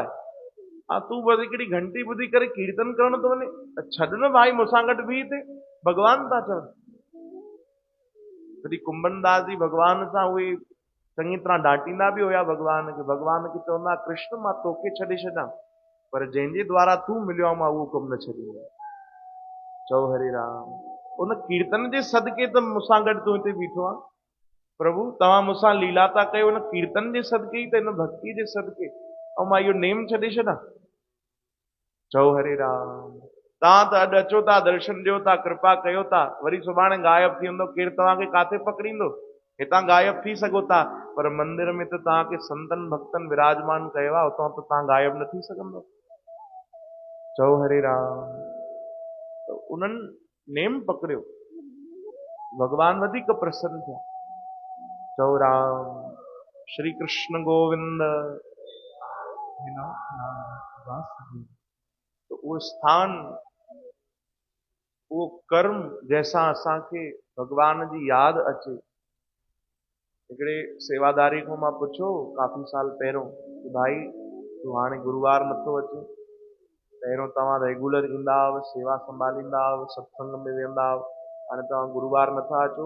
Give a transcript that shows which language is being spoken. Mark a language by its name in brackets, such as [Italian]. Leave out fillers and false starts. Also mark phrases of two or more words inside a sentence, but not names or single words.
[Sindhi] हा तूं बस हिकिड़ी घंटी ॿुधी करे कीर्तन करण तो वञे, छॾ न भाई मूंसां गॾु बीह हिते, भॻवान था चवनि। तॾहिं कुंभन दास जी भॻवान सां उहे चङी तरह डांटींदा बि हुया भॻवान खे चवंदा कृष्ण मां तोखे छॾे छॾां, पर जंहिंजे द्वारा तूं मिलियो आहे मां उहो कमु न छॾींदो। चओ हरे राम। उन कीर्तन जे सदके त मूंसां गॾु तूं हिते बीठो आहे प्रभु, तव्हां मूंसां लीला था कयो उन कीर्तन जे सदके ई त, इन भक्ति जे सदके, ऐं मां इहो नेम छॾे छॾां? चओ हरे राम। तव्हां त अॼु अचो था, दर्शन ॾियो था, कृपा कयो था, वरी सुभाणे गायब थी वेंदो, केरु तव्हांखे काथे पकड़ींदो? हितां गायब थी सघो था, पर मंदिर में त तव्हांखे संतन भक्तन विराजमान कयो आहे, उतां त तव्हां गायब न थी सघंदो। चओ हरे राम। त उन्हनि नेम पकड़ियो, भॻवान वधीक प्रसन्न थिया। चओ राम। श्री कृष्ण गोविंद। तो उहो स्थान, उहो कर्म जंहिंसां असांखे भॻवान जी यादि अचे। हिकिड़े सेवादारी खां मां पुछो काफ़ी साल पहिरियों कि भाई तूं हाणे गुरुवार नथो अचे, पहिरियों तव्हां रेगुलर ईंदा हुआ, सेवा संभालींदा हुआ, सत्संग में वेंदा हुआ, हाणे तव्हां गुरुवार नथा अचो?